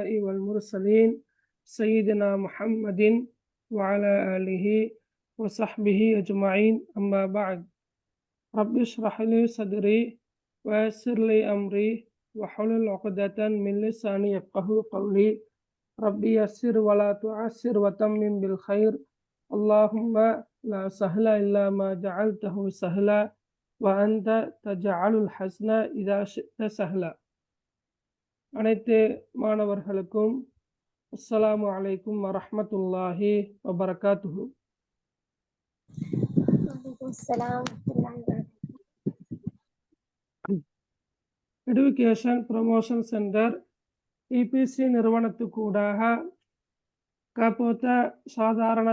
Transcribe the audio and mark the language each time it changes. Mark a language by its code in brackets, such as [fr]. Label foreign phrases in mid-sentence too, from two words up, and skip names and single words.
[ar] والمرسلين سيدنا محمد وعلى آله وصحبه أجمعين أما بعد رب اشرح لي صدري ويسر لي أمري وحلل عقدة من لساني يفقهوا قولي ربي يسر ولا تعسر وتمم بالخير اللهم لا سهل إلا ما جعلته سهلا وأنت تجعل الحزن إذا شئت سهلا. [ta] அனைத்து மாணவர்களுக்கும் [ar] السلام عليكم ورحمة الله وبركاته. [ta] எஜுகேஷன் ப்ரமோஷன் சென்டர் இபிசி நிறுவனத்துக்கூடாக காப்போத்த சாதாரண